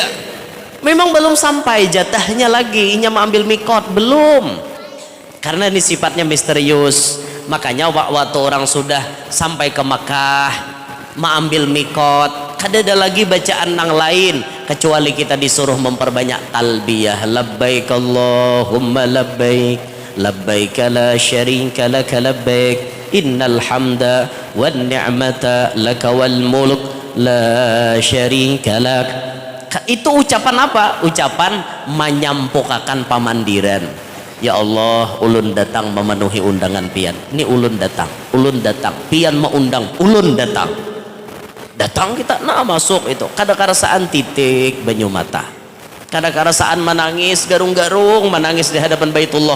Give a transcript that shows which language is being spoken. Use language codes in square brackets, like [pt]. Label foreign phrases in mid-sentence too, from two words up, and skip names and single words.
[bjn] Memang belum sampai jatahnya lagi, inya mengambil mikot belum. Karena ini sifatnya misterius. Makanya waktu orang sudah sampai ke Makkah mengambil mikot, kada ada lagi bacaan nang lain kecuali kita disuruh memperbanyak talbiyah. [ar] لبيك اللهم لبيك، لبيك لا شريك لك لبيك، إن الحمد والنعمة لك والملك لا شريك لك. [bjn] Itu ucapan apa? Ucapan menyampukakan pamandiran. Ya Allah, ulun datang memenuhi undangan pian. Ini ulun datang pian mengundang, ulun datang kita nah masuk itu. Kada karasaan titik banyu mata, kada karasaan menangis garung-garung, menangis di hadapan Baitullah.